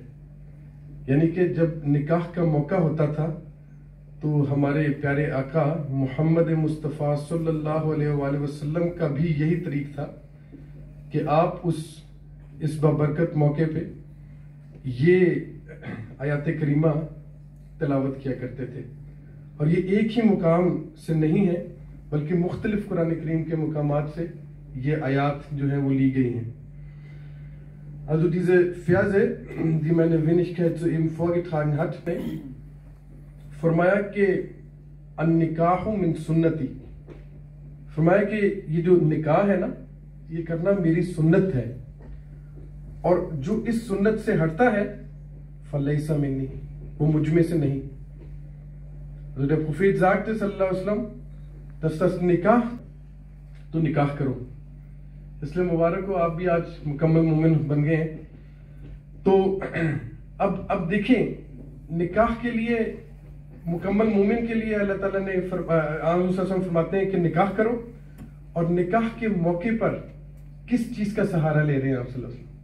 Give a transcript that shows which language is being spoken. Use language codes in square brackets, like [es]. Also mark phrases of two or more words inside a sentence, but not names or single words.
[ur] یعنی کہ جب نکاح کا موقع ہوتا تھا تو ہمارے پیارے آقا محمد مصطفیٰ [ar] صلی اللہ علیہ وآلہ وسلم [ur] کا بھی یہی طریق تھا کہ آپ اس بابرکت موقع پہ یہ آیات کریمہ تلاوت کیا کرتے تھے. اور یہ ایک ہی مقام سے نہیں ہے بلکہ مختلف قرآن کریم کے مقامات سے یہ آیات جو ہیں وہ لی گئی ہیں. [de] Also diese Verse, die meine Wenigkeit soeben vorgetragen hat, [ur] فرمایا کہ [ar] النکاح من سنتی، [ur] فرمایا کہ یہ جو نکاح ہے نا یہ کرنا میری سنت ہے، اور جو اس سنت سے ہٹتا ہے [ar] فلیس منی، [ur] وہ مجھ میں سے نہیں. [de] Also der Prophet sagte [ar] صلى الله عليه وسلم, [de] dass das Nikah, [ur] تو نکاح کرو. اس لیے مبارک ہو آپ بھی آج مکمل مومن بن گئے ہیں. تو اب دیکھیں نکاح کے لیے، مکمل مومن کے لیے اللہ تعالیٰ نے فرماتے ہیں کہ نکاح کرو، اور نکاح کے موقع پر کس چیز کا سہارا لے رہے ہیں آپ [ar] صلی اللہ علیہ وسلم؟